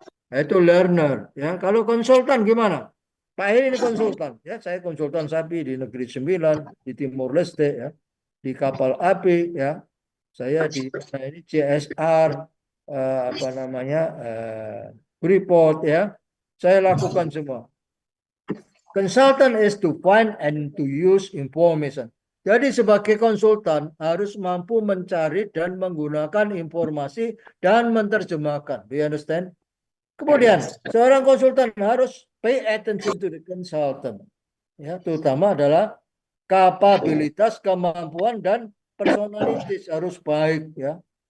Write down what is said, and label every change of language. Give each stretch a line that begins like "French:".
Indonesian: Itu learner, ya. Kalau konsultan gimana? Pak Heri ini konsultan, ya. Saya konsultan sapi di Negeri Sembilan, di Timor Leste, ya. Di kapal api, ya. Saya di ini CSR, apa namanya, report, ya. Saya lakukan semua.
English: Consultant is to find and to use information.
Indonesian: Jadi sebagai konsultan harus mampu mencari dan menggunakan informasi dan menerjemahkan.
English: Do you understand?
Indonesian: Kemudian seorang konsultan harus
English: pay attention to the consultant.
Indonesian: Ya, terutama adalah kapabilitas, kemampuan dan personalitas harus baik, ya.